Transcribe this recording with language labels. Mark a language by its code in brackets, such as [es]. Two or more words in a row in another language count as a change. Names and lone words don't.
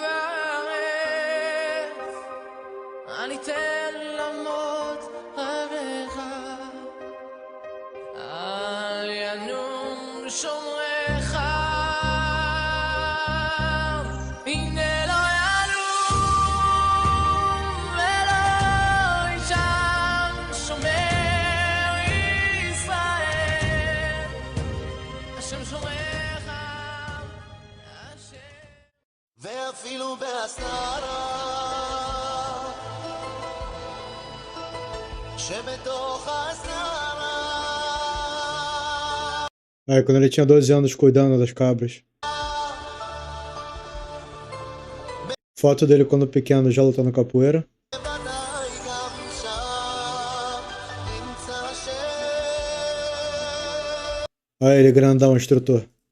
[he] וארץ, אל יתן למות רגליך, אל ינום שומרך, הנה לא ינום ולא יישן שומר ישראל, השם שומרך, השם. ואפילו בהסתרה שבתוך הסערה [pt] Aí, quando ele tinha 12 anos cuidando das cabras. Foto dele quando pequeno já lutando capoeira. [he] בוודאי גם שם נמצא השם. [pt] Aí ele grandão, instrutor.